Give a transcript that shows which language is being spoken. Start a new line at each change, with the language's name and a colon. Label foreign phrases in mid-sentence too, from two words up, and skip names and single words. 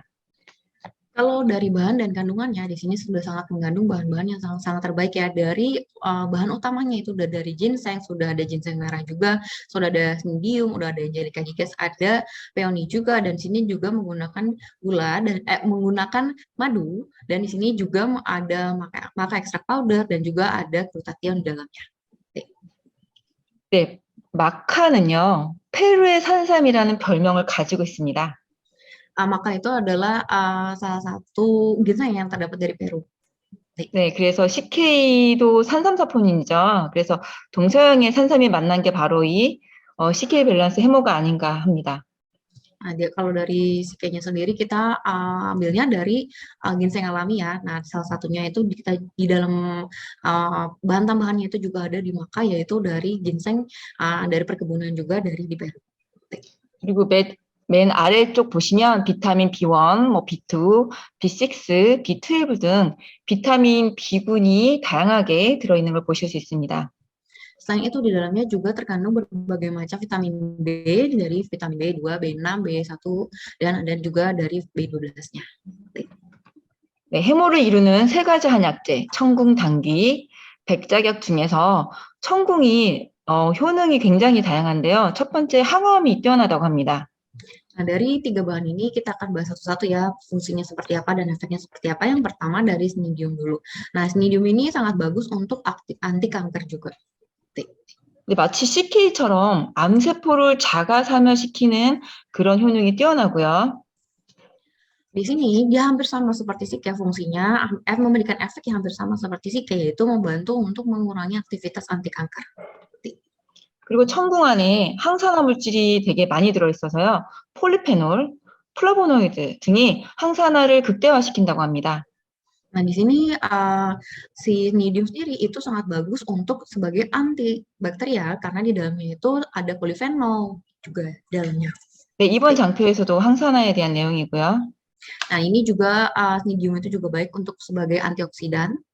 Indonesian: Kalau dari bahan dan kandungannya, di sini sudah sangat mengandung bahan-bahan yang sangat-sangat terbaik ya. Dari bahan utamanya itu udah dari ginseng, sudah ada ginseng merah juga, sudah ada Smidium, udah ada Angelica gigas, ada Peony juga, dan di sini juga menggunakan gula dan menggunakan madu, dan di sini juga ada maka ekstrak powder dan juga ada glutathione di dalamnya.
Korean: 네, 마카는요, 페루의 산삼이라는 별명을 가지고 있습니다.
Indonesian: Maka itu adalah salah satu ginseng yang terdapat dari Peru.
Korean: 네, 그래서 CK도 산삼사포닌이죠. 그래서 동서양의 산삼이 만난 게 바로 이 CK 밸런스 해모가 아닌가 합니다.
Indonesian: Nah, kalau dari Shike-nya sendiri kita ambilnya dari ginseng alami ya. Nah, salah satunya itu kita di dalam bahan tambahannya itu juga ada di maka, yaitu dari ginseng dari perkebunan juga dari di Peru.
Korean: 그리고 맨 아래쪽 보시면 비타민 B1, 뭐 B2, B6, B12 등 비타민 B군이 다양하게 들어있는 걸 보실 수 있습니다.
Indonesian: Selain itu di dalamnya juga terkandung berbagai macam vitamin B, dari vitamin B2, B6, B1, dan ada juga dari B12-nya.
Korean: 네, 해모를 이루는 세 가지 한약재, 청궁, 당귀, 백작약 중에서 청궁이 효능이 굉장히 다양한데요. 첫 번째 항암이 뛰어나다고 합니다.
Indonesian: Nah, dari tiga bahan ini kita akan bahas satu-satu ya, fungsinya seperti apa dan efeknya seperti apa. Yang pertama dari Smidium dulu. Nah, Smidium ini sangat bagus untuk anti kanker juga.
Korean: 근데 마치 CK처럼 암세포를 자가 사멸시키는 그런 효능이 뛰어나고요.
Indonesian: Di sini dia hampir sama seperti Shike fungsinya, memberikan efek yang hampir sama seperti Shike, yaitu membantu untuk mengurangi aktivitas anti kanker.
Korean: 그리고 청궁 안에 항산화 물질이 되게 많이 들어있어서요. 폴리페놀, 플라보노이드 등이 항산화를 극대화시킨다고 합니다.
Indonesian: Nah, di sini si Smidium sendiri itu sangat bagus untuk sebagai antibakterial karena di dalamnya itu ada polifenol juga di dalamnya.
Korean: 네, 이번 장표에서도 항산화에 대한 내용이고요.
Indonesian: Nah, ini juga Smidium itu juga baik untuk sebagai antioksidan.